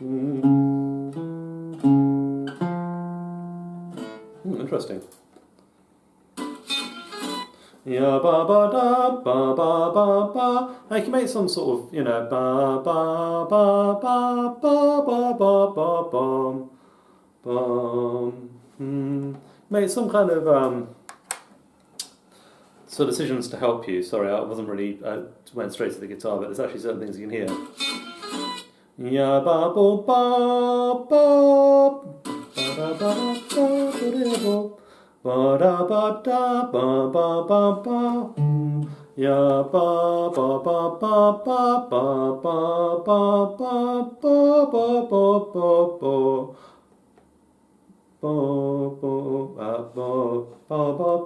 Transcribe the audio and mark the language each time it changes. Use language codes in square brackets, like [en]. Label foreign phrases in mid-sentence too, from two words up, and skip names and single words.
[en] Interesting. Ya ba ba da ba ba ba ba. Now you can make some sort of, ba ba ba ba ba ba ba ba bum bum. Make some kind of so decisions to help you. Sorry, I wasn't really. I went straight to the guitar, but there's actually certain things you can hear. Ya ba bo ba ba ba ba ba da ba da ba ba ba ba. Ya ba ba ba ba ba ba ba ba ba ba ba ba ba.